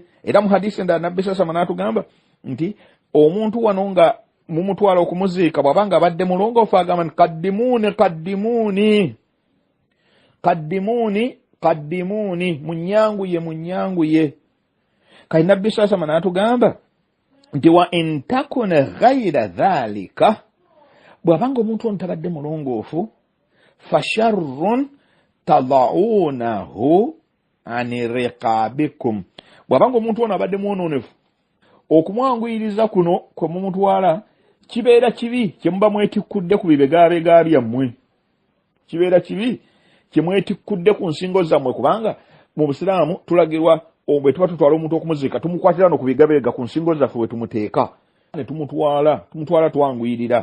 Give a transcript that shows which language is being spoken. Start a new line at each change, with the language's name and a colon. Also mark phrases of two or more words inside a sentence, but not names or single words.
Ganda: Era mu hadisi endala Nabbi sasama n'atugamba nti omuntu wano nga mumutwala okumuziika bw'abanga abadde mulongoofu agamba nti kaddimuuni munyanguye. Kati Nabbi sasama n'atugamba nti
Arabic: وإن تكن غير ذلك,
Ganda: bw'abanga omuntu ono tabadde mulongoofu, fasharrun
Arabic: تضعونه عن رقابكم,
Ganda: bw'abanga omuntu ono abadde mwononefu, okumwanguyiriza kuno kwe mumutwala kibeera kibi kye muba mwetikkudde ku bibegabega byammwe, kibeera kibi kye mwetikkudde ku nsingo zammwe, kubanga mu Busiraamu tulagirwa bwe tuba tutwala omuntu okumuziika tumukwatira no ku bigabega ku nsingo zaffe we tumuteeka ne tumutwala twanguyirira.